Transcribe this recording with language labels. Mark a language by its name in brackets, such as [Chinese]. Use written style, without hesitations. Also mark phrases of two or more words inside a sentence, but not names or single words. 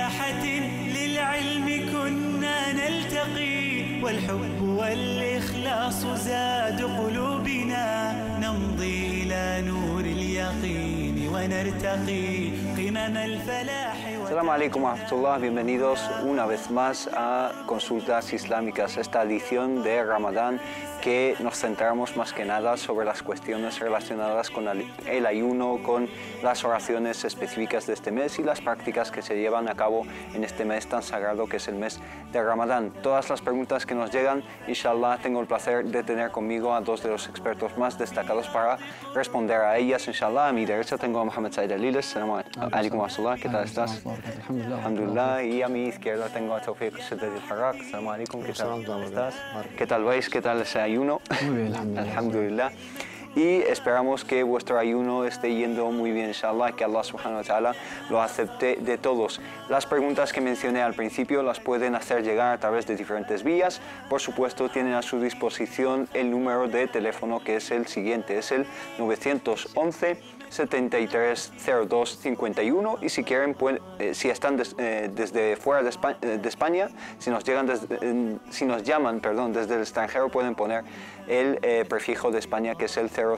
[Arabic] جنات للعلم كنا نلتقي والحب والإخلاص زاد قلوبنا نمضي إلى نور اليقين ونرتقي قمم الفلاح. السلام عليكم ورحمة الله, [Spanish] bienvenidos una vez más a Consultas Islámicas, esta edición de Ramadán que nos centramos más que nada sobre las cuestiones relacionadas con el ayuno, con las oraciones específicas de este mes y las prácticas que se llevan a cabo en este mes tan sagrado que es el mes de Ramadán. Todas las preguntas que nos llegan, inshallah, tengo el placer de tener conmigo a dos de los expertos más destacados para responder a ellas, inshallah. A mi derecha tengo a Mohamed Said Aliles. [Arabic] السلام عليكم ورحمة الله, [Spanish] ¿qué tal estás? Alhamdulillah. Y a mi izquierda tengo a Tawfiq Shaddad al-Harraq. [Arabic] السلام عليكم, [Spanish] ¿qué tal estás? ¿Qué tal vais? ¿Qué tal ese ayuno? Muy bien, alhamdulillah. Y esperamos que vuestro ayuno esté yendo muy bien, inshallah, que Allah [Arabic] سبحانه وتعالى [Spanish] lo acepte de todos. Las preguntas que mencioné al principio las pueden hacer llegar a través de diferentes vías. Por supuesto, tienen a su disposición el número de teléfono que es el siguiente, es el 911 730251 y si quieren, si están desde fuera de España, si nos llaman desde el extranjero, pueden poner el prefijo de España que es el